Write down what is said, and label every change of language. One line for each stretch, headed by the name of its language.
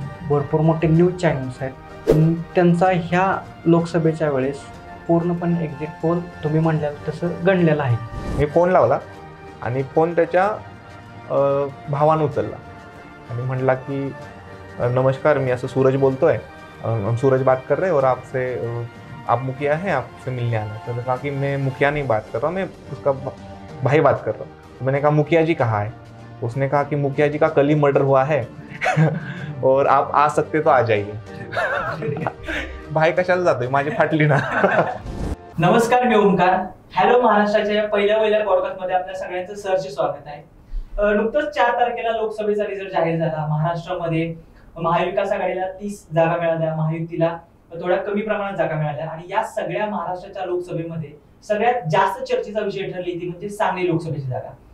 Marathi: भरपूर मोठे news channels आहेत, त्यांचा ह्या लोकसभेच्या वेळेस पूर्णपणे एक्झिट पोल तुम्ही म्हणल्याला तसं गणलेलं आहे. मी फोन लावला आणि फोन त्याच्या भावानं उचलला आणि म्हणला की नमस्कार, मी असं सूरज बोलतोय,
Hindi: हम सूरज बात कर रहे और आपसे आप मुखिया हैं, आपसे मिलने आना. तो कहा कि मैं मुखिया नहीं बात कर रहा हूँ, मैं उसका भाई बात कर रहा हूँ. तो मैंने कहा मुखिया जी कहाँ है? उसने कहा कि मुखिया जी का कल ही मर्डर हुआ है और आप आ सकते तो आ जाइए.
Marathi: भाई कशाला जातोय, माझी फाटली ना. नमस्कार, मी ओमकार. हॅलो महाराष्ट्राच्या या पहिल्या पॉडकास्टमध्ये आपल्या सगळ्यांचं सहर्ष स्वागत आहे. नुकतंच 4 तारखेला लोकसभेचा रिझल्ट जाहीर झाला. महाराष्ट्रामध्ये महाविकास आघाडीला 30 जागा मिळाल्या, महायुतीला थोड्या कमी प्रमाणात जागा मिळाल्या आणि या सगळ्या महाराष्ट्राच्या लोकसभेमध्ये सगळ्यात जास्त चर्चेचा विषय ठरली ती म्हणजे सांगली लोकसभेची जागा.